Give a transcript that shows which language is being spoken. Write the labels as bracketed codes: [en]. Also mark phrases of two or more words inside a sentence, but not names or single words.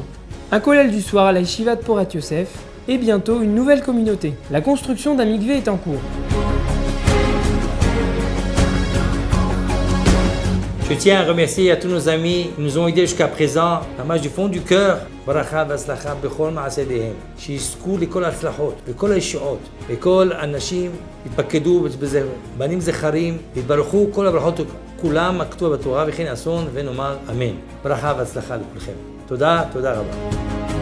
[fr] Un kollel du soir à la Yeshiva de Porat Yosef et bientôt une nouvelle communauté. La construction d'un mikvé est en cours. Je tiens à remercier à tous nos amis qui nous ont aidés jusqu'à présent, vraiment du fond du cœur. [he] ברכה והצלחה בכל מעשיהם, שיזכו לכל ההצלחות, לכל הישועות, וכל האנשים יתפקדו בזה, בנים זכרים, יתברכו כל הברכות כולם הכתובה בתורה וכן אסון ונאמר אמן. ברכה והצלחה לכולכם. תודה רבה.